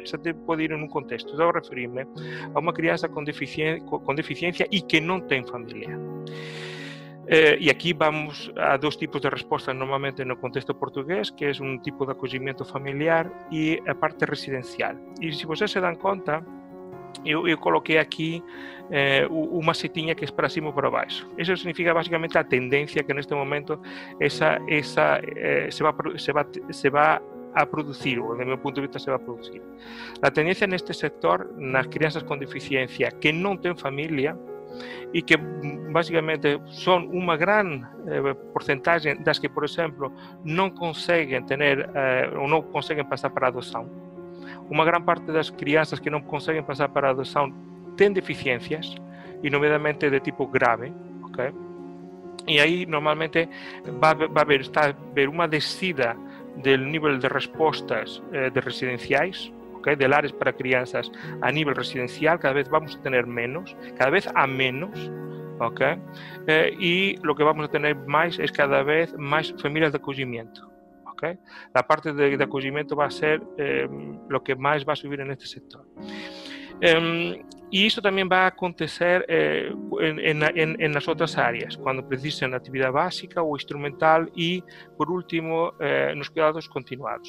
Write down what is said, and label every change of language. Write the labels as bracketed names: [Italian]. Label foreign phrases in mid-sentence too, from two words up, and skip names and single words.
[Spanish] Eso te puede ir en un contexto. Estoy a referirme a una crianza con deficiencia y que no tenga familia. Y aquí vamos a 2 tipos de respuestas normalmente en el contexto portugués, que es un tipo de acogimiento familiar y a parte residencial. Y si ustedes se dan cuenta, [Portuguese] eu coloquei aqui uma setinha que é para cima ou para baixo. Isso significa basicamente a tendência que neste momento [Spanish] se va a producir, [Portuguese] ou do meu ponto de vista [Spanish] se va a producir. [Portuguese] A tendência neste sector, nas crianças com deficiencia que não têm família e que basicamente são uma grande porcentagem das que, por exemplo, não conseguem ter ou não conseguem passar para a adoção. Uma grande parte das crianças que não conseguem passar para a adoção têm deficiências, e nomeadamente de tipo grave, ok? E aí normalmente está a haver uma descida do nível de respostas de residenciais, okay, de lares para crianças a nível residencial. [Spanish] Cada vez vamos a tener menos, cada vez a menos, ok? Y lo que vamos a tener más es cada vez más familias de acogimiento. Okay. La parte de acogimiento va a ser lo que más va a subir en este sector. Y eso también va a acontecer en las otras áreas, cuando precisen actividad básica o instrumental, y por último, los cuidados continuados.